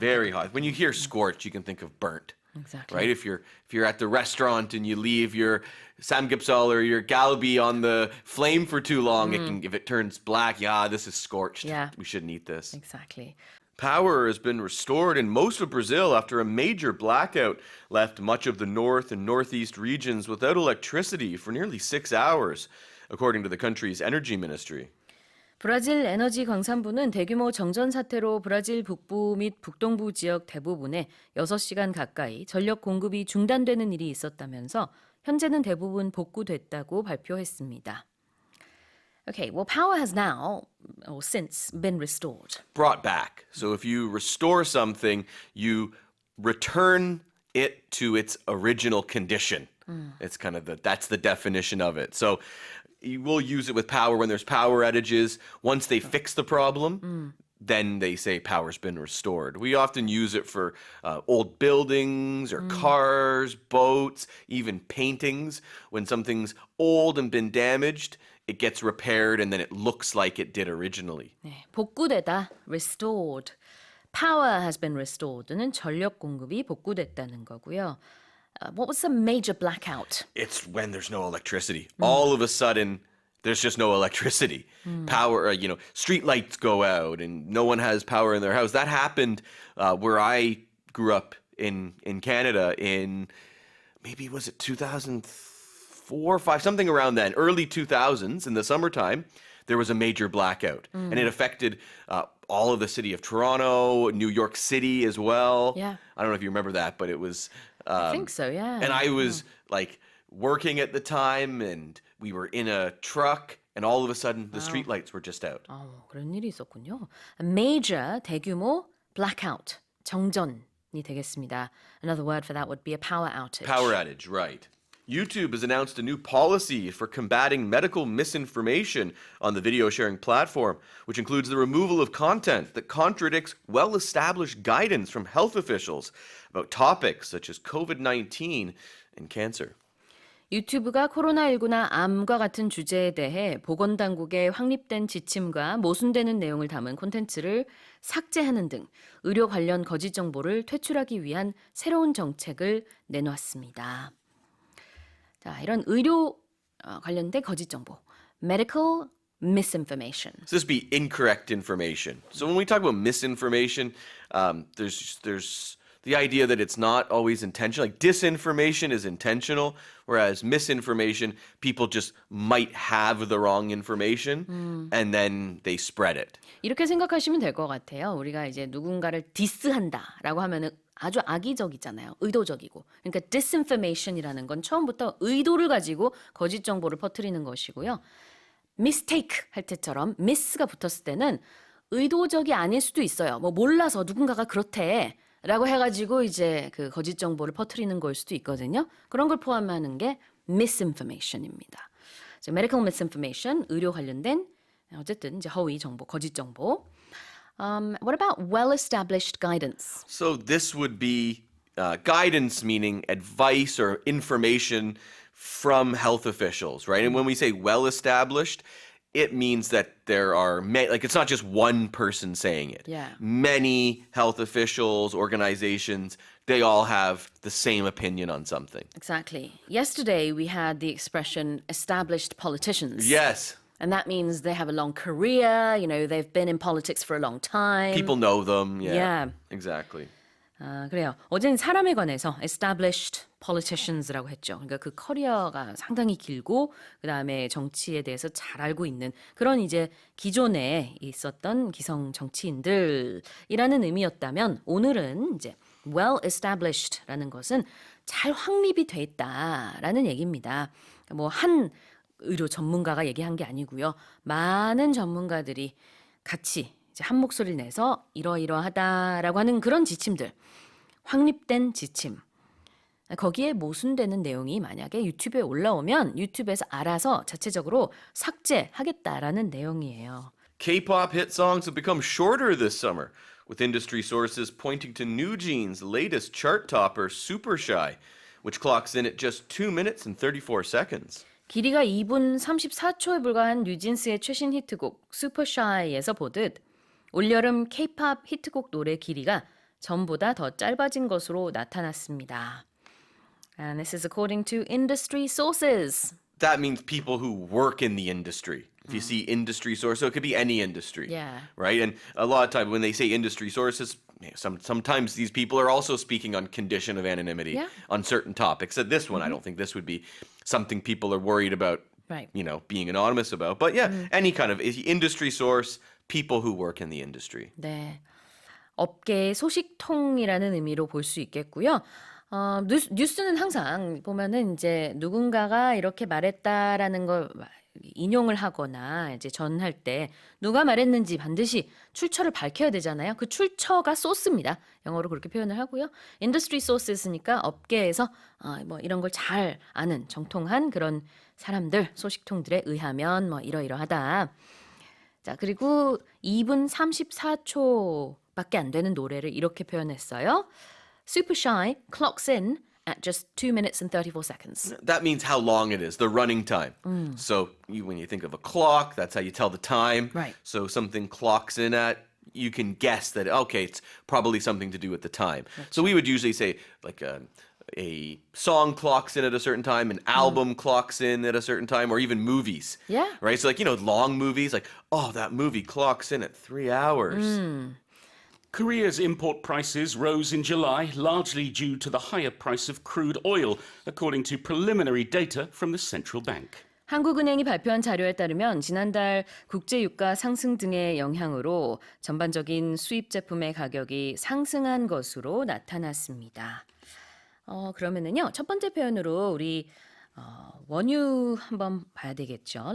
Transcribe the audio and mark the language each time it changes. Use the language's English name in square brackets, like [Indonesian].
[English] Very hot. When you hear scorch, you can think of burnt. Exactly. Right? If you're at the restaurant and you leave your samgyeopsal or your galbi on the flame for too long, if it turns black, this is scorched. Yeah. We shouldn't eat this. Exactly. Power has been restored in most of Brazil after a major blackout left much of the north and northeast regions without electricity for nearly 6 hours, according to the country's energy ministry. [Korean] 브라질 에너지 광산부는 대규모 정전 사태로 브라질 북부 및 북동부 지역 대부분에 6시간 가까이 전력 공급이 중단되는 일이 있었다면서 현재는 대부분 복구됐다고 발표했습니다. [English] Okay, well, power has now, or since, been restored. Brought back. So if you restore something, you return it to its original condition. It's kind of that's the definition of it. So you will use it with power when there's power outages. Once they fix the problem, then they say power's been restored. We often use it for old buildings or cars, boats, even paintings. When something's old and been damaged, it gets repaired and then it looks like it did originally. [Korean] 네, 복구되다, restored. [English] Power has been restored [Korean] 는 전력 공급이 복구됐다는 거고요. [English] What was the major blackout? It's when there's no electricity. All of a sudden, there's just no electricity. Power, street lights go out and no one has power in their house. That happened where I grew up in Canada in maybe was it 2004, 5, something around then, early 2000s in the summertime. There was a major blackout, and it affected all of the city of Toronto, New York City as well. Yeah. I don't know if you remember that, but it was. I think so, yeah. And I was like working at the time, and we were in a truck, and all of a sudden the street lights were just out. [Korean] 그런 일이 있었군요. Major, 대규모, blackout, 정전이 되겠습니다. [English] Another word for that would be a power outage. Power outage, right. YouTube has announced a new policy for combating medical misinformation on the video sharing platform, which includes the removal of content that contradicts well-established guidance from health officials about topics such as COVID-19 and cancer. [Korean] 유튜브가 코로나19나 암과 같은 주제에 대해 보건당국의 확립된 지침과 모순되는 내용을 담은 콘텐츠를 삭제하는 등 의료 관련 거짓 정보를 퇴출하기 위한 새로운 정책을 내놓았습니다. 자, 이런 의료 관련된 거짓 정보, medical misinformation. [English] So this would be incorrect information. So when we talk about misinformation, there's the idea that it's not always intentional. Like disinformation is intentional, whereas misinformation, people just might have the wrong information and then they spread it. [Korean] 이렇게 생각하시면 될 것 같아요. 우리가 이제 누군가를 디스한다라고 하면은 아주 악의적이잖아요. 의도적이고. 그러니까 disinformation이라는 건 처음부터 의도를 가지고 거짓 정보를 퍼뜨리는 것이고요. mistake 할 때처럼 miss가 붙었을 때는 의도적이 아닐 수도 있어요. 뭐 몰라서 누군가가 그렇대 라고 해가지고 이제 그 거짓 정보를 퍼뜨리는 걸 수도 있거든요. 그런 걸 포함하는 게 misinformation입니다. medical misinformation, 의료 관련된 어쨌든 이제 허위 정보, 거짓 정보. [English] What about well-established guidance? So this would be guidance, meaning advice or information from health officials, right? And when we say well-established, it means that there are like it's not just one person saying it. Yeah. Many health officials, organizations, they all have the same opinion on something. Exactly. Yesterday we had the expression established politicians. Yes. And that means they have a long career, you know, they've been in politics for a long time. People know them. Yeah. Yeah. Exactly. [Korean] 그래요. 어제는 사람에 관해서 established politicians라고 했죠. 그러니까 그 커리어가 상당히 길고 그다음에 정치에 대해서 잘 알고 있는 그런 이제 기존에 있었던 기성 정치인들이라는 의미였다면 오늘은 이제 well established라는 것은 잘 확립이 돼 있다라는 얘기입니다. 뭐 한 의료 전문가가 얘기한 게 아니고요. 많은 전문가들이 같이 이제 한 목소리를 내서 이러이러하다라고 하는 그런 지침들, 확립된 지침. 거기에 모순되는 내용이 만약에 유튜브에 올라오면 유튜브에서 알아서 자체적으로 삭제하겠다라는 내용이에요. [English] K-pop hit songs have become shorter this summer, with industry sources pointing to New Jeans' latest chart topper, Super Shy, which clocks in at just 2 minutes and 34 seconds. [Korean] 길이가 2분 34초에 불과한 뉴진스의 최신 히트곡 슈퍼샤이에서 보듯 올여름 K-pop 히트곡 노래 길이가 전보다 더 짧아진 것으로 나타났습니다. [English] And this is according to industry sources. That means people who work in the industry. If you see industry source, so it could be any industry. Yeah. Right? And a lot of times when they say industry sources, sometimes these people are also speaking on condition of anonymity on certain topics. So this one, I don't think this would be something people are worried about, Right. you know, being anonymous about. But yeah, any kind of industry source, people who work in the industry. [Korean] 네. 업계의 소식통이라는 의미로 볼 수 있겠고요. 뉴스는 항상 보면은 이제 누군가가 이렇게 말했다라는 걸 인용을 하거나 이제 전할 때 누가 말했는지 반드시 출처를 밝혀야 되잖아요. 그 출처가 소스입니다. 영어로 그렇게 표현을 하고요. industry sources니까 업계에서 뭐 이런 걸 잘 아는 정통한 그런 사람들, 소식통들에 의하면 뭐 이러이러하다. 자, 그리고 2분 34초밖에 안 되는 노래를 이렇게 표현했어요. [English] Super Shy clocks in at just 2 minutes and 34 seconds. That means how long it is, the running time. So when you think of a clock, that's how you tell the time. Right. So something clocks in at, you can guess that, okay, it's probably something to do with the time. So we would usually say like a song clocks in at a certain time, an album clocks in at a certain time, or even movies. Yeah. Right? So like, you know, long movies, like, oh, that movie clocks in at 3 hours. Korea's import prices rose in July, largely due to the higher price of crude oil, according to preliminary data from the central bank. [Korean] 한국은행이 발표한 자료에 따르면 지난달 국제유가 상승 등의 영향으로 전반적인 수입 제품의 가격이 상승한 것으로 나타났습니다. 그러면은요, 첫 번째 표현으로 우리 원유 한번 봐야 되겠죠.